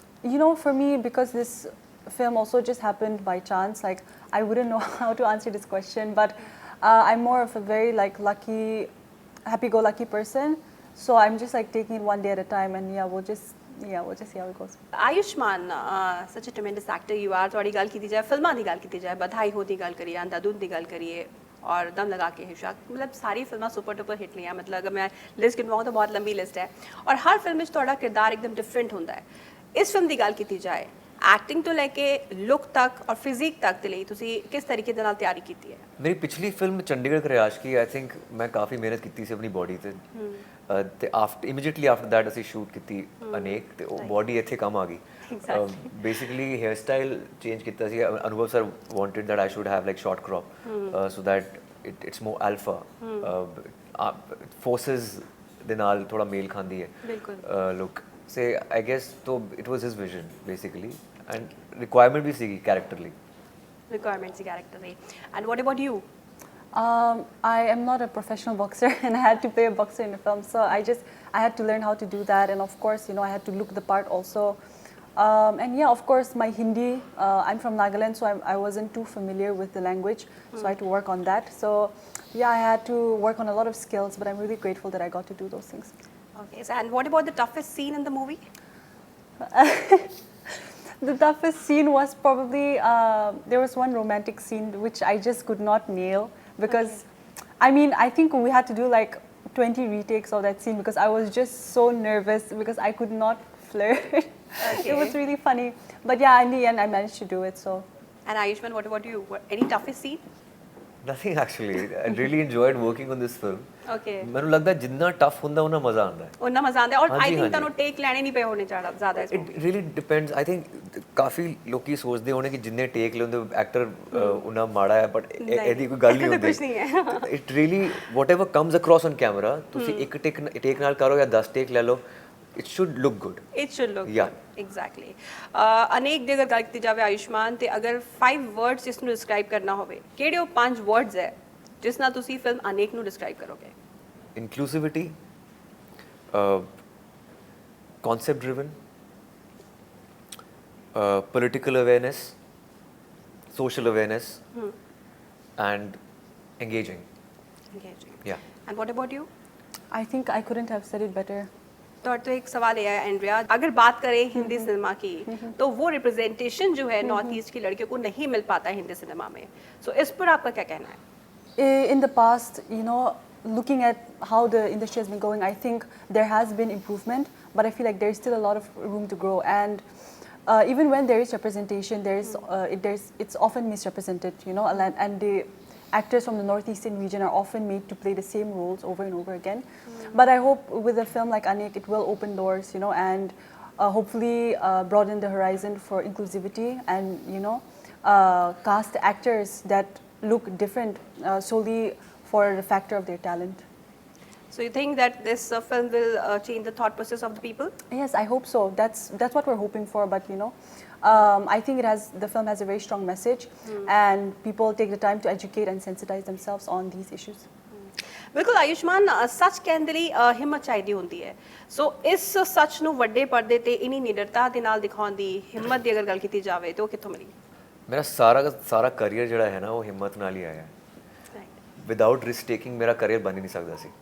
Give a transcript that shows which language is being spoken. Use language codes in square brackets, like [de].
[en] You know, for me, because this film also just happened by chance, like I wouldn't know how to answer this question, but I'm more of a very like lucky, happy-go-lucky person. So I'm just like taking it one day at a time, and we'll just see how it goes. Ayushman, such a tremendous actor you are. [pa] ਤੁਹਾਡੀ ਗੱਲ ਕੀਤੀ ਜਾਏ ਫਿਲਮਾਂ ਦੀ ਗੱਲ ਕੀਤੀ ਜਾਏ ਬਧਾਈ ਹੋ ਦੀ ਗੱਲ ਕਰੀਏ [hi] ਅੰਧਾਧੁੰਦ ਦੀ ਗੱਲ ਕਰੀਏ और दम लगा के हिशाक मतलब सारी फिल्में सुपर डुपर हिट लिया मतलब अगर मैं लिस्ट गिनवाऊँ तो बहुत लंबी लिस्ट है और हर फिल्म में थोड़ा किरदार एकदम डिफरेंट होता है इस फिल्म की गल की जाए एक्टिंग तो लैके लुक तक और फिजिक तक के लिए [pa] तुसी किस तरीके दे नाल तैयारी की है ਮੇਰੀ ਪਿਛਲੀ film Chandigarh ਕਰਿਆਸ਼ Ki [en] I think [pa] ਮੈਂ ਕਾਫੀ ਮਿਹਨਤ ਕੀਤੀ ਸੀ ਆਪਣੀ ਬੋਡੀ ਤੇ [en] after immediately after that [pa] ਅਸੀਂ ਸ਼ੂਟ ਕੀਤੀ ਅਨੇਕ ਤੇ ਉਹ ਬੋਡੀ ਇੱਥੇ ਕੰਮ ਆ ਗਈ ਬੇਸਿਕਲੀ ਹੇਅਰ ਸਟਾਈਲ ਚੇਂਜ ਕੀਤਾ ਸੀ ਅਨੁਭਵ sir [en] wanted that I should have like short crop so that it's more alpha [pa] forces ਦੇ ਨਾਲ ਥੋੜਾ ਮੇਲ ਖਾਂਦੀ ਹੈ ਬਿਲਕੁਲ [en] Look say I guess ਤੋ it was his vision basically and requirement ਵੀ ਸੀਗੀ ਕੈਰੈਕਟਰਲੀ requirements the character and what about you I am not a professional boxer, and I had to play a boxer in the film, so I had to learn how to do that, and of course, I had to look the part also. And yeah, of course, my Hindi. I'm from Nagaland, so I wasn't too familiar with the language, so I had to work on that. So yeah, I had to work on a lot of skills, but I'm really grateful that I got to do those things. Okay, so and what about the toughest scene in the movie? The toughest scene was probably there was one romantic scene which I just could not nail because, I mean, I think we had to do like 20 retakes of that scene because I was just so nervous because I could not flirt. It was really funny, but yeah, in the end I managed to do it. So. And Ayushman, what about you? Any toughest scene? Nothing actually. I really enjoyed working on this film. Okay. [pa] ਮੈਨੂੰ ਲੱਗਦਾ ਜਿੰਨਾ tough ਹੁੰਦਾ ਉਹਨਾਂ ਮਜ਼ਾ ਆਉਂਦਾ ਹੈ. ਉਹਨਾਂ ਮਜ਼ਾ ਆਉਂਦਾ ਔਰ ਹਾਂਜੀ, [en] I think [pa] ਹਾਂਜੀ। ਤੁਹਾਨੂੰ ਟੇਕ ਲੈਣੇ ਨਹੀਂ ਪਏ ਹੋਣੇ ਜ਼ਿਆਦਾ ਇਸ [en] It really depends. I think [pa] ਕਾਫੀ ਲੋਕੀ ਸੋਚਦੇ ਹੋਣੇ ਕਿ ਜਿੰਨੇ ਟੇਕ ਲੈਂਦੇ ਐਕਟਰ ਉਹਨਾਂ ਮਾੜਾ ਹੈ ਬਟ ਇਹਦੀ ਕੋਈ ਗੱਲ ਨਹੀਂ ਇੱਦਾਂ ਹੁੰਦੀ. ਕੁਛ ਨਹੀਂ ਹੈ। [en] It really whatever comes across on camera [pa] ਤੁਸੀਂ ਇੱਕ ਟੇਕ ਨਾਲ ਕਰੋ ਜਾਂ 10 ਟੇਕ ਲੈ ਲਓ, [en] it should look good. It should look Yeah. good. Exactly. [pa] ਅਨੇਕ ਦੀ ਅਗਰ ਗੱਲ ਕੀਤੀ ਜਾਵੇ ਆਯੁਸ਼ਮਾਨ ਤੇ ਅਗਰ 5 ਵਰਡਸ ਇਸ ਨੂੰ ਡਿਸਕ੍ਰਾਈਬ ਕਰਨਾ ਹੋਵੇ ਕਿਹੜੇ ਉਹ 5 ਵਰਡਸ ਹੈ ਜਿਸ ਨਾਲ ਤੁਸੀਂ ਫਿਲਮ ਅਨੇਕ ਨੂੰ ਡਿਸਕ੍ਰਾਈਬ ਕਰੋਗੇ? [en] Inclusivity, concept driven, political awareness, social awareness, and engaging. Engaging. Yeah. And what about you? I think I couldn't have said it better. [hi] तो एक सवाल ये है एंड्रिया, अगर बात करें हिंदी सिनेमा की तो वो रिप्रेजेंटेशन जो है नॉर्थ ईस्ट की लड़कियों को नहीं मिल पाता है हिंदी सिनेमा में, सो इस पर आपका क्या कहना है? [en] In the past, looking at how the industry has been going, I think there has been improvement, but I feel like there is still a lot of room to grow. And even when there is representation, it's often misrepresented, and the actors from the northeastern region are often made to play the same roles over and over again. But I hope with a film like Anek, it will open doors, and hopefully broaden the horizon for inclusivity and, cast actors that look different solely for the factor of their talent. So you think that this film will change the thought process of the people? Yes, I hope so. That's what we're hoping for. But I think the film has a very strong message, and people take the time to educate and sensitize themselves on these issues. [pa] ਬਿਲਕੁਲ ਆਯੁਸ਼ਮਾਨ, ਸੱਚ ਕਹਿਣ ਦੇ ਲਈ ਹਿੰਮਤ ਚਾਹੀਦੀ ਹੁੰਦੀ ਹੈ, ਸੋ ਇਸ ਸੱਚ ਨੂੰ ਵੱਡੇ ਪਰਦੇ ਤੇ ਇਨੀ ਨਿਡਰਤਾ ਦੇ ਨਾਲ ਦਿਖਾਉਣ ਦੀ ਹਿੰਮਤ ਦੀ ਅਗਰ ਗੱਲ ਕੀਤੀ ਜਾਵੇ ਤਾਂ ਉਹ ਕਿੱਥੋਂ ਮਿਲੀ? ਮੇਰਾ ਸਾਰਾ ਕਰੀਅਰ ਜਿਹੜਾ ਹੈ ਨਾ ਉਹ ਹਿੰਮਤ ਨਾਲ ਹੀ ਆਇਆ ਹੈ. [en] without risk taking [pa] ਮੇਰਾ ਕਰੀਅਰ ਬਣ ਹੀ ਨਹੀਂ ਸਕਦਾ ਸੀ.